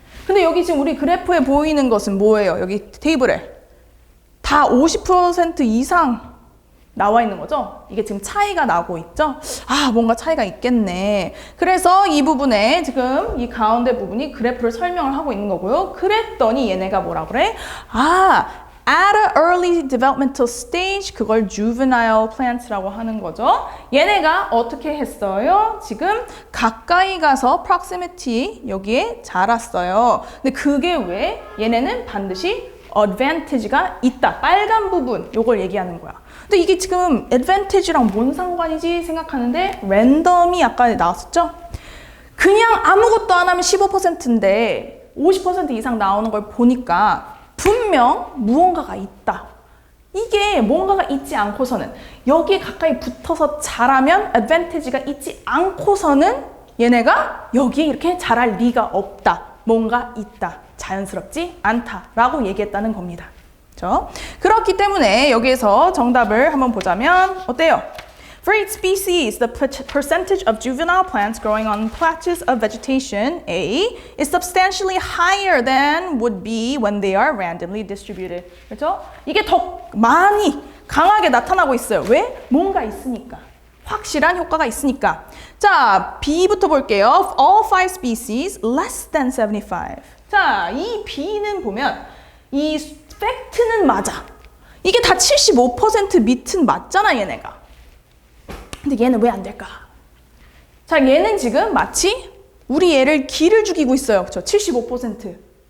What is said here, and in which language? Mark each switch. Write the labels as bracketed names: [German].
[Korean] 근데 여기 지금 우리 그래프에 보이는 것은 뭐예요? 여기 테이블에 다 50% 이상 나와 있는 거죠? 이게 지금 차이가 나고 있죠? 뭔가 차이가 있겠네. 그래서 이 부분에 지금 이 가운데 부분이 그래프를 설명을 하고 있는 거고요. 그랬더니 얘네가 뭐라 그래? [English] At a early developmental stage, [Korean] 그걸 [English] juvenile plants라고 [Korean] 하는 거죠. 얘네가 어떻게 했어요? 지금 가까이 가서 proximity 여기에 자랐어요. 근데 그게 왜? 얘네는 반드시 advantage가 있다. 빨간 부분, 요걸 얘기하는 거야. 근데 이게 지금 advantage랑 뭔 상관이지 생각하는데 랜덤이 아까 나왔었죠? 그냥 아무것도 안 하면 15%인데 50% 이상 나오는 걸 보니까 분명 무언가가 있다. 이게 뭔가가 있지 않고서는 여기에 가까이 붙어서 자라면 advantage가 있지 않고서는 얘네가 여기에 이렇게 자랄 리가 없다. 뭔가 있다. 자연스럽지 않다라고 얘기했다는 겁니다. 그렇죠? 그렇기 때문에 여기에서 정답을 한번 보자면 어때요? [English] For each species, the percentage of juvenile plants growing on patches of vegetation, A, is substantially higher than would be when they are randomly distributed. [Korean] 그렇죠? 이게 더 많이 강하게 나타나고 있어요. 왜? 뭔가 있으니까. 확실한 효과가 있으니까. 자, B부터 볼게요. [English] Of all 5 species, less than 75. [Korean] 자, 이 B는 보면 이 팩트는 맞아. 이게 다 75% 밑은 맞잖아, 얘네가. 근데 얘는 왜 안 될까? 자, 얘는 지금 마치 우리 얘를 기를 죽이고 있어요. 그렇죠? 75%.